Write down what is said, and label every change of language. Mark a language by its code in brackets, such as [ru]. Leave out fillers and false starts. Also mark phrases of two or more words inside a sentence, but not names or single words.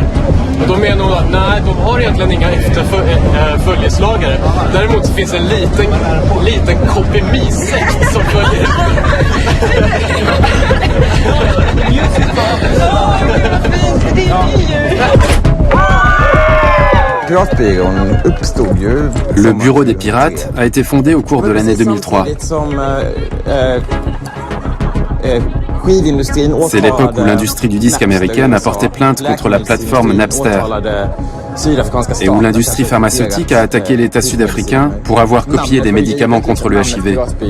[sv] Och då menar hon att nej, de har egentligen inga efterföljeslagare. Däremot så finns en liten kopimisekt som följer. Just det. [fr] Le bureau des pirates a été fondé au cours de l'année 2003. C'est l'époque où l'industrie du disque américaine a porté plainte contre la plateforme Napster et où l'industrie pharmaceutique a attaqué l'État sud-africain pour avoir copié des médicaments contre le HIV.